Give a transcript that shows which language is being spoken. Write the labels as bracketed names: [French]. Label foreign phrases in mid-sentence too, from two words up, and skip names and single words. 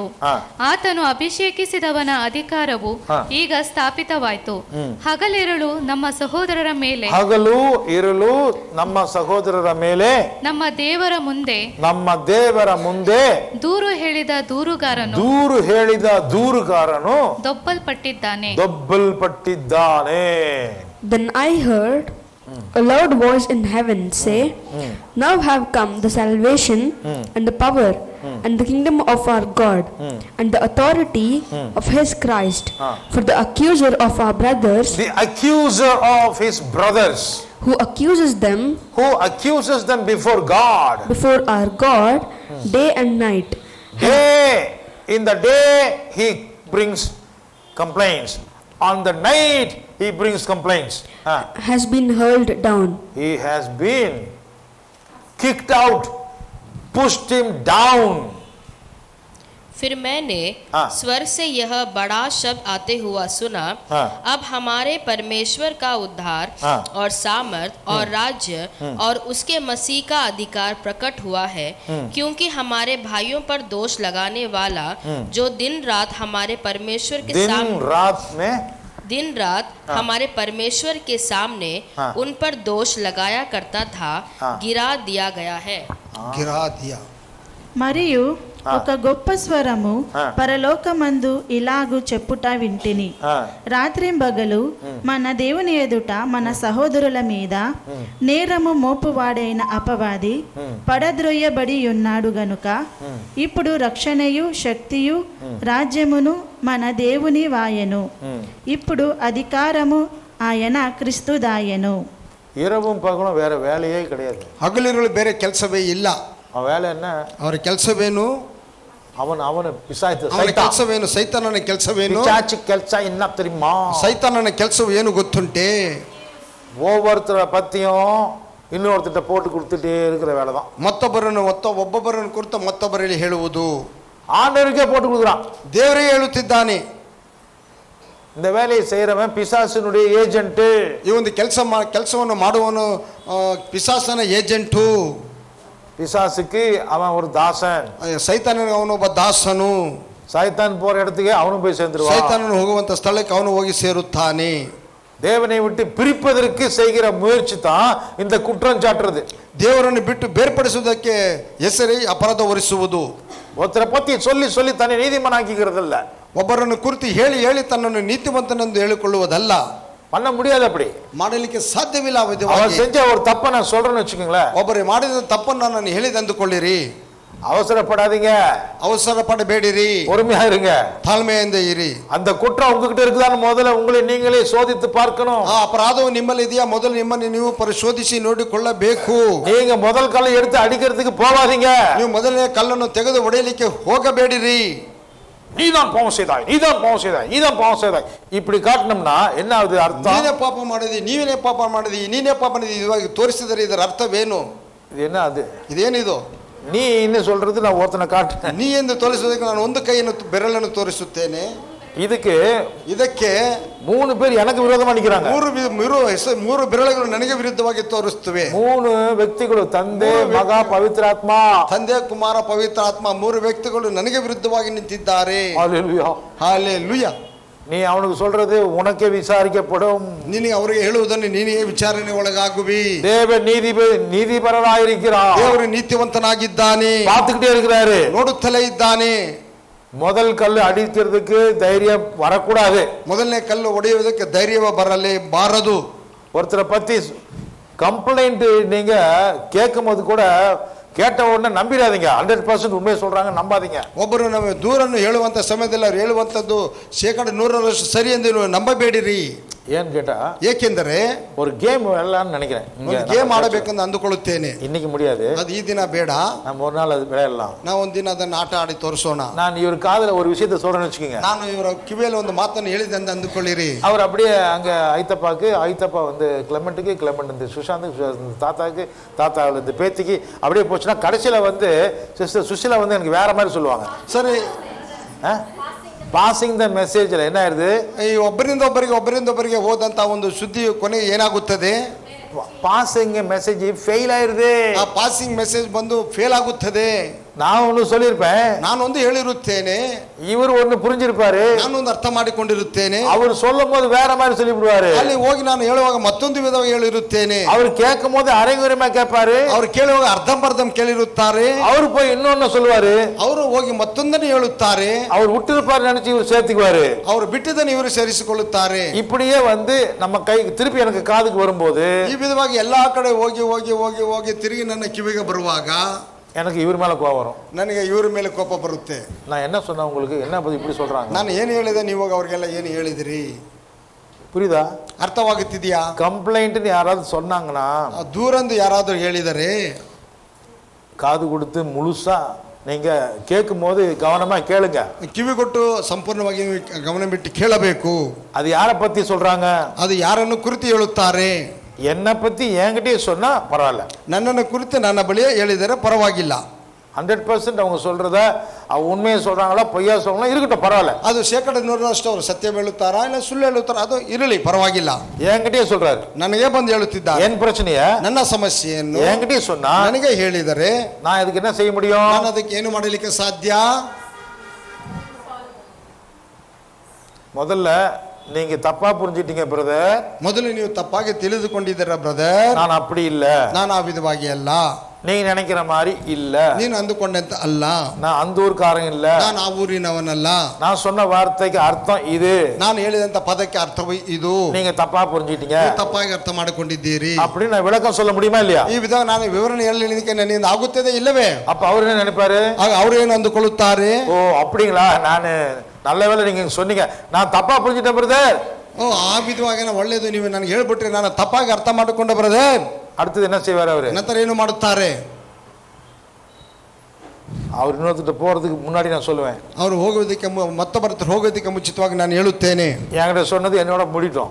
[Kannada] ಆತನು ಅಭಿಷೇಕಿಸಿದವನ ಅಧಿಕಾರವು ಈಗ ಸ್ಥಾಪಿತವಾಯಿತು. ಹಗಲಿರುಳು ನಮ್ಮ ಸಹೋದರರ ಮೇಲೆ, ಹಗಲು ಇರುಳು ನಮ್ಮ ಸಹೋದರರ ಮೇಲೆ, ನಮ್ಮ ದೇವರ ಮುಂದೆ ದೂರು ಹೇಳಿದ ದೂರುಗಾರನು ದೊಬ್ಬಲ್ಪಟ್ಟಿದ್ದಾನೆ. [English] Then I heard a loud voice in heaven say, Now have come the salvation and the power and the kingdom of our God and the authority of his Christ. For the accuser of our brothers, the accuser of his brothers, who accuses them before God, before our God, day and night. In the day he brings complaints, on the night he brings complaints. Has been hurled down. He has been kicked out, pushed him down. [Hindi] फिर मैंने स्वर से यह बड़ा शब्द आते हुआ सुना, अब हमारे परमेश्वर का उद्धार और सामर्थ और राज्य और उसके मसीह का अधिकार प्रकट हुआ है, क्योंकि हमारे भाइयों पर दोष लगाने वाला जो दिन रात हमारे परमेश्वर के सामने दिन रात हमारे परमेश्वर के सामने उन पर दोष लगाया करता था, गिरा दिया गया है. गिरा दिया. [Telugu] మరియు ఒక గొప్ప స్వరము పరలోకమందు ఇలాగు చెప్పుట వింటిని, రాత్రింబగలు మన దేవుని ఎదుట మన సహోదరుల మీద నేరము మోపువాడైన అపవాది పడద్రొయ్యబడి ఉన్నాడు గనుక ఇప్పుడు రక్షణయు శక్తియు రాజ్యమును మన దేవుని వాయెను. ఇప్పుడు అధికారము ఆయన క్రిస్తుదాయెను. [Tamil] இரவும் பகலும் வேற வேலையே கிடையாது. [Kannada] ಹಗಲಿರುಳು ಬೇರೆ ಕೆಲಸವೇ ಇಲ್ಲ. [Tamil] ಅವನ வேலை என்ன? [Kannada] ಅವರ ಕೆಲಸವೇನು? ಅವನ ಪಿಶಾಚ ಕೆಲಸವೇನು? ಸೈತಾನನ ಕೆಲಸವೇನು? ಪಿಶಾಚ ಕೆಲಸ [Tamil] என்ன தெரியுமா? [Kannada] ಸೈತಾನನ ಕೆಲಸವು ಏನು ಗೊತ್ತುಂಟೆ? [Tamil] ஒவ்வொருத்தர பத்தியும் இன்னொருத்தட்ட போட்டு கொடுத்துட்டே இருக்கிற வேலை தான். [Kannada] ಒಬ್ಬೊಬ್ಬರನ್ನು ಕುರಿತು ಮತ್ತೊಬ್ಬರಲ್ಲಿ ಹೇಳುವುದು. [Tamil] ஆண்டவருக்கே போட்டு கொடுக்குறான். [Kannada] ದೇವರೇ ಹೇಳುತ್ತಿದ್ದಾನೆ. [Tamil] இந்த வேலையை செய்யறவன் பிசாசினுடைய ஏஜென்ட். [Kannada] ಈ ಒಂದು ಕೆಲಸವನ್ನು ಮಾಡುವವನು ಪಿಶಾಚನ ಏಜೆಂಟು. [Tamil] பிசாசுக்கு அவன் ஒரு தாசன். [Kannada] ಸೈತಾನನಿಗೆ ಅವನೊಬ್ಬ ದಾಸನು. [Tamil] சைத்தான் போற இடத்துக்கு அவனும் போய் சேர்ந்துருவான். [Kannada] ಸೈತಾನನು ಹೋಗುವಂತ ಸ್ಥಳಕ್ಕೆ ಅವನು ಹೋಗಿ ಸೇರುತ್ತಾನೆ. [Tamil] தேவனை விட்டு பிரிப்பதற்கு செய்கிற முயற்சி தான் இந்த குற்றம் சாட்டுறது. [Kannada] ದೇವರನ್ನು ಬಿಟ್ಟು ಬೇರ್ಪಡಿಸುವುದಕ್ಕೆ ಹೆಸರೇ ಅಪರಾಧ ಹೊರಿಸುವುದು. [Tamil] ஒருத்தரை பத்தி சொல்லி தன்னை நீதிமானாக்கிக்கிறது இல்ல. [Kannada] ಒಬ್ಬರನ್ನು ಕುರಿತು ಹೇಳಿ ತನ್ನನ್ನು ನೀತಿವಂತನೆಂದು ಹೇಳಿಕೊಳ್ಳುವುದಲ್ಲ. [Tamil] பண்ண முடியாது. அப்படி [Kannada] ಮಾಡಲಿಕ್ಕೆ ಸಾಧ್ಯವಿಲ್ಲ. [Tamil] அவன் செஞ்ச ஒரு தப்பை நான் சொல்றேன்னு வச்சுக்கோங்களேன். [Kannada] ಒಬ್ಬರು ಮಾಡಿದ ತಪ್ಪನ್ನು ನಾನು ಹೇಳಿದಂದುಕೊಳ್ಳಿರಿ. [Tamil] அவசரப்படாதீங்க, [Kannada] அவசரப்படಬೇಡಿರಿ, [Tamil] பொறுமையா இருங்க, [Kannada] ತಾಳ್ಮೆಯಿಂದ ಇರಿ. [Tamil] அந்த குற்றம் உங்ககிட்ட இருக்குதான்னு முதல்ல உங்களை நீங்களே சோதித்து பார்க்கணும். [Kannada] ಆ ಅಪರಾಧವು ನಿಮ್ಮಲ್ಲಿ ಇದೆಯಾ ಮೊದಲು ನಿಮ್ಮನ್ನು ನೀವು ಪರಿಶೋಧಿಸಿ ನೋಡಿಕೊಳ್ಳಬೇಕು. [Tamil] நீங்க முதல் கல்லை எடுத்து அடிக்கிறதுக்கு போகாதீங்க. [Kannada] ನೀವು ಮೊದಲನೇ ಕಲ್ಲನ್ನು ತೆಗೆದು ಹೊಡೆಯಲಿಕ್ಕೆ ಹೋಗಬೇಡಿರಿ. [Tamil] நீதான் பாவம் செய்தாய், இப்படி காட்டணும்னா என்ன ஆகுது அர்த்தம்? [Kannada] ನೀನೇ ಪಾಪ ಮಾಡಿದಿ, ನೀನೇ ಪಾಪ ಮಾಡಿದಿ ಇವಾಗ ತೋರಿಸಿದರೆ ಇದರ ಅರ್ಥವೇನು? [Tamil] இது என்ன? அது [Kannada] ಇದೇನಿದು? [Tamil] நீ இன்னும் சொல்றது நான் ஒருத்தனை காட்டுறேன். [Kannada] ನೀ ಎಂದು ತೋರಿಸುವುದಕ್ಕೆ ನಾನು ಒಂದು ಕೈಯನ್ನು ಬೆರಳನ್ನು ತೋರಿಸುತ್ತೇನೆ. ಇದಕ್ಕೆ [Tamil] 3 பேர் எனக்கு [Kannada] ವಿರೋಧವಾಗಿ ನಿಂತಿರಾங்க. 3 ಬೆರಳುಗಳು ನನಗೆ ವಿರುದ್ಧವಾಗಿ ತೋರಿಸುತ್ತವೆ. 3 ವ್ಯಕ್ತಿಗಳು, ತಂದೆ, ಮಗ, ಪವಿತ್ರಾತ್ಮ. ತಂದೆ, ಕುಮಾರ, ಪವಿತ್ರಾತ್ಮ 3 ವ್ಯಕ್ತಿಗಳು ನನಗೆ ವಿರುದ್ಧವಾಗಿ ನಿಂತಿದ್ದಾರೆ. ಹalleluya, hallelujah. [Tamil] நீ அவனுக்கு சொல்றது உனக்கே விசாரிக்கப்படும். [Kannada] ನೀನು ಅವರಿಗೆ ಹೇಳುವುದನ್ನು ನೀನೇ ವಿಚಾರಣೆ ಒಳಗಾಗುವಿ. [Tamil] தேவன் நீதிபரராயிருக்கிறார். [Kannada] ದೇವರು ನೀತಿವಂತನಾಗಿದ್ದಾನೆ, [Tamil] பார்த்துக்கிட்டே இருக்கிறாரு, [Kannada] ನೋಡುತ್ತಲೇ ಇದ್ದಾನೆ. [Tamil] முதல் கல்லு அடிக்கிறதுக்கு தைரியம் வரக்கூடாது. [Kannada] ಮೊದಲನೇ ಕಲ್ಲು ಹೊಡೆಯುವುದಕ್ಕೆ ಧೈರ್ಯವೇ ಬರಲೇಬಾರದು. [Tamil] ஒருத்தரை பத்தி கம்ப்ளைண்ட் நீங்க கேட்கும் போது கூட கேட்ட உடனே நம்பிடாதீங்க. 100% உண்மையை சொல்றாங்க, நம்பாதீங்க. [Kannada] ಒಬ್ಬರು ನಮ್ಮ ದೂರನ್ನು ಹೇಳುವಂತ ಸಮಯದಲ್ಲಿ ಅವ್ರು ಹೇಳುವಂಥದ್ದು 100% ಸರಿ ಎಂದು ನೀವು ನಂಬಬೇಡಿರಿ. [Tamil] ஏன்னு கேட்டா, [Kannada] ಏಕೆಂದರೆ [Tamil] ஒரு கேம் விளையாடலாம்னு நினைக்கிறேன். [Kannada] ಒಂದು ಗೇಮ್ ಆಡಬೇಕೆಂದು ಅಂದುಕೊಳ್ಳುತ್ತೇನೆ. [Tamil] இன்னைக்கு முடியாது, [Kannada] ಅದು ಈ ದಿನ ಬೇಡ, [Tamil] நம்ம ஒரு நாள் அது விளையாடலாம். [Kannada] ನಾವು ಒಂದಿನ ಅದನ್ನು ಆಟ ಆಡಿ ತೋರಿಸೋಣ. [Tamil] நான் இவர் காதுல ஒரு விஷயத்தை சொல்றேன்னு வச்சுக்கோங்க. [Kannada] ನಾನು ಇವರ ಕಿವಿಯಲ್ಲಿ ಒಂದು ಮಾತನ್ನು ಹೇಳಿದೆ ಅಂತ ಅಂದುಕೊಳ್ಳಿರಿ. [Tamil] அவர் அப்படியே அங்க ஐத்தப்பா வந்து கிளமெண்ட்டுக்கு, கிளமெண்ட் இந்த சுஷாந்துக்கு, தாத்தாவுக்கு, தாத்தா இந்த பேத்திக்கு அப்படியே போச்சுன்னா கடைசியில வந்து சிஸ்டர் சுஷிலா வந்து எனக்கு வேற மாதிரி சொல்லுவாங்க. [Kannada] ಸರಿ, [English] passing the message [Tamil] என்ன ஆயிருது, [Kannada] ಈ ಒಬ್ಬರಿಂದ ಒಬ್ಬರಿಗೆ ಹೋದಂತ ಒಂದು ಸುದ್ದಿ ಕೊನೆಗೆ ಏನಾಗುತ್ತದೆ, [English] passing message fail [Tamil] ಆயிருது. [Kannada] ಆ [English] passing message [Kannada] ಬಂದು ಫೇಲ್ ಆಗುತ್ತದೆ. [Tamil] நான் ஒன்னு சொல்லியிருப்பேன், [Kannada] ನಾನು ಒಂದು ಹೇಳಿರುತ್ತೇನೆ, [Tamil] இவர் ஒன்னு புரிஞ்சிருப்பாரு, [Kannada] ನಾನೊಂದು ಅರ್ಥ ಮಾಡಿಕೊಂಡಿರುತ್ತೇನೆ. [Tamil] அவர் சொல்லும் போது வேற மாதிரி சொல்லிவிடுவாரு. [Kannada] ಅಲ್ಲಿ ಹೋಗಿ ನಾನು ಹೇಳುವಾಗ ಮತ್ತೊಂದು ವಿಧವಾಗಿ ಹೇಳಿರುತ್ತೇನೆ. [Tamil] அவர் கேட்கும் போது அரைகுறைமா கேட்பாரு, [Kannada] ಅವ್ರು ಕೇಳುವಾಗ ಅರ್ಧಂಬರ್ಧಂ ಕೇಳಿರುತ್ತಾರೆ. [Tamil] அவர் போய் இன்னொன்னு சொல்லுவாரு, [Kannada] ಅವರು ಹೋಗಿ ಮತ್ತೊಂದನ್ನು ಹೇಳುತ್ತಾರೆ. [Tamil] அவர் விட்டுருப்பாரு நினைச்சு இவர் சேர்த்துக்குவாரு. [Kannada] ಅವರು ಬಿಟ್ಟಿದ್ದನ್ನು ಇವರು ಸೇರಿಸಿಕೊಳ್ಳುತ್ತಾರೆ. [Tamil] இப்படியே வந்து நம்ம கை திருப்பி எனக்கு காதுக்கு வரும்போது, [Kannada] ಈ ವಿಧವಾಗಿ ಎಲ್ಲಾ ಕಡೆ ಹೋಗಿ ತಿರುಗಿ ನನ್ನ ಕಿವಿಗೆ ಬರುವಾಗ [Tamil] எனக்கு இவர் மேல கோவம் வரும். [Kannada] ನನಗೆ ಇವರ ಮೇಲೆ ಕೋಪ ಬರುತ್ತೆ. [Tamil] நான் என்ன சொன்னேன் உங்களுக்கு, என்ன பத்தி இப்படி சொல்றாங்க, [Kannada] ನಾನು ಏನು ಹೇಳಿದೆ, ನೀವು ಅವ್ರಿಗೆಲ್ಲ ಏನು ಹೇಳಿದಿರಿ, [Tamil] புரியுதா? [Kannada] ಅರ್ಥವಾಗುತ್ತಿದೆಯಾ? [Tamil] கம்ப்ளைண்ட்னு யாராவது சொன்னாங்கன்னா, [Kannada] ದೂರಂದು ಯಾರಾದರೂ ಹೇಳಿದರೆ [Tamil] காது கொடுத்து முழுசா நீங்க கேட்கும் போது கவனமா கேளுங்க. [Kannada] ಕಿವಿ ಕೊಟ್ಟು ಸಂಪೂರ್ಣವಾಗಿ ನೀವು ಗಮನ ಬಿಟ್ಟು ಕೇಳಬೇಕು. [Tamil] அது யாரை பத்தி சொல்றாங்க, [Kannada] ಅದು ಯಾರನ್ನು ಕುರಿತು ಹೇಳುತ್ತಾರೆ. [Tamil] என்னை பத்தி என்கிட்டயே சொன்னா பரவாயில்ல, [Kannada] ನನ್ನನ್ನು ಕುರಿತು ನನ್ನ ಬಳಿಯೇ ಹೇಳಿದರೆ ಪರವಾಗಿಲ್ಲ. [Tamil] 100% அவங்க சொல்றத உண்மையை சொல்றாங்களா பொய்யா சொல்றாங்களா இருக்கட்டும், பரவாயில்ல. [Kannada] ಅದು 100% ಅವರು ಸತ್ಯ ಹೇಳುತ್ತಾರಾ ಇಲ್ಲ ಸುಳ್ಳು ಹೇಳುತ್ತಾರಾ ಅದು ಇರಲಿ, ಪರವಾಗಿಲ್ಲ. [Tamil] என்கிட்டயே சொல்றாரு, [Kannada] ನನಗೆ ಬಂದು ಹೇಳುತ್ತಿದ್ದಾರೆ. [Tamil] என் பிரச்சனைய, [Kannada] ನನ್ನ ಸಮಸ್ಯೆಯನ್ನು [Tamil] என்கிட்டயே சொன்னா [Kannada] ನನಗೆ ಹೇಳಿದರೆ [Tamil] நான் இதுக்கு என்ன செய்ய முடியும்? [Kannada] ನಾನು ಅದಕ್ಕೆ ಏನು ಮಾಡಲಿಕ್ಕೆ ಸಾಧ್ಯ? [Tamil] முதல்ல நீங்க தப்பா புரிஞ்சிட்டீங்க பிரதர். [Kannada] ಮೊದಲು ನೀವು ತಪ್ಪಾಗಿ ತಿಳಿದುಕೊಂಡಿದ್ದೀರಾ ಬ್ರದರ್. [Tamil] நான் அப்படி இல்ல, [Kannada] ನಾನು ಆ ವಿಧವಾಗಿ ಅಲ್ಲ, [Tamil] நீங்க நினைக்கிற மாதிரி இல்ல, [Kannada] ನೀನು ಅಂದುಕೊಂಡಂತ ಅಲ್ಲ, [Tamil] நான் அந்த ஊர்க்காரன் இல்ல, [Kannada] ನಾನು ಆ ಊರಿನವನಲ್ಲ, [Tamil] நான் சொன்ன வார்த்தைக்கு அர்த்தம் இது, [Kannada] ನಾನು ಹೇಳಿದಂತ ಪದಕ್ಕೆ ಅರ್ಥವೇ ಇದು, [Tamil] நீங்க தப்பா புரிஞ்சிட்டீங்க, [Kannada] ನೀವು ತಪ್ಪಾಗಿ ಅರ್ಥ ಮಾಡಿಕೊಂಡಿದ್ದೀರಿ. [Tamil] அப்படின்னு நான் விளக்கம் சொல்ல முடியுமா இல்லையா? [Kannada] ಈ ವಿಧ ನಾನು ವಿವರಣೆ ಹೇಳಲಿಕ್ಕೆ ನನ್ನಿಂದ ಆಗುತ್ತದೆ ಇಲ್ಲವೇ? [Tamil] அப்ப அவர் என்ன நினைப்பாரு, [Kannada] ಆಗ ಅವರು ಏನು ಅಂದುಕೊಳ್ಳುತ್ತಾರೆ, [Tamil] ஓ அப்படிங்களா, நான் நல்ல வேளை நீங்க சொன்னீங்க, நான் தப்பா புரிஞ்சிட்டேன் பிரதர். [Kannada] ಓ ಆ ವಿಧವಾಗಿ ಒಳ್ಳೇದು, ನೀವು ನನಗೆ ಹೇಳ್ಬಿಟ್ರೆ ನಾನು ತಪ್ಪಾಗಿ ಅರ್ಥ ಮಾಡಿಕೊಂಡೆ ಬ್ರದರ್. [Tamil] அடுத்தது என்ன செய்வார் அவரு? [Kannada] ನಂತರ ಏನು ಮಾಡುತ್ತಾರೆ? [Tamil] அவர் இன்னொருத்த போறதுக்கு முன்னாடி நான் சொல்லுவேன், [Kannada] ಅವರು ಹೋಗೋದಕ್ಕೆ ಮತ್ತೊಬ್ಬರ ಹತ್ರ ಹೋಗೋದಕ್ಕೆ ಮುಂಚಿತವಾಗಿ ನಾನು ಹೇಳುತ್ತೇನೆ, [Tamil] என்கிட்ட சொன்னது என்னோட முடிட்டோம்,